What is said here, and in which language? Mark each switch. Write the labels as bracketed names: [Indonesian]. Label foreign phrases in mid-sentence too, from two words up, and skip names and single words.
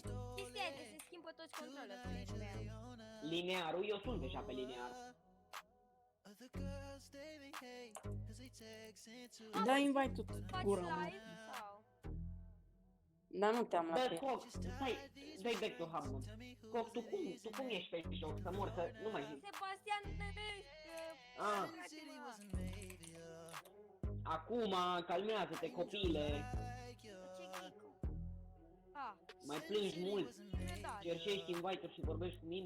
[Romanian] Chestia aia de se schimbă toți controllerii pe ea. Linearul, eu sunt deja pe linear. Da, invite-ul Faci gura, mă. live sau? Dar nu te-am Bă, luat. Coc, stai, dai [English] back to hub, [Romanian] mă. Coc, tu cum ești pe joc? Să mor, că nu mai zic. Sebastian, Ah. Acum, calmează-te, copile. ce ghicu? Ah, Mai plângi mult. da, Cerșești invite-uri și vorbești cu mine.